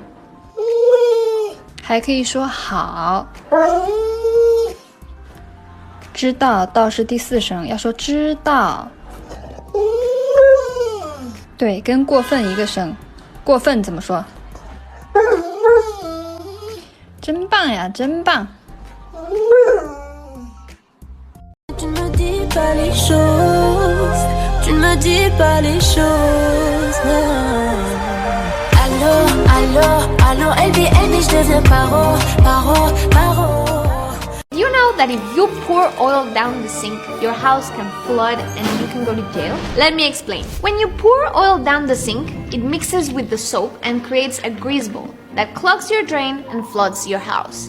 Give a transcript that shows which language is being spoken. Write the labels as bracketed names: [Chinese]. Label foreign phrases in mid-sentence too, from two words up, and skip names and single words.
[Chinese] 还可以说好，知道，道是第4声，要说知道。对，跟过分一个声，过分怎么说？真棒呀，真棒！ [French] Tu ne me dis pas les choses, tu ne me dis pas les choses. Allô, allô, allô, LB, je deviens paro. [English] Do you know that if you pour oil down the sink, your house can flood and you can go to jail? Let me explain. When you pour oil down the sink, it mixes with the soap and creates a grease ball that clogs your drain and floods your house.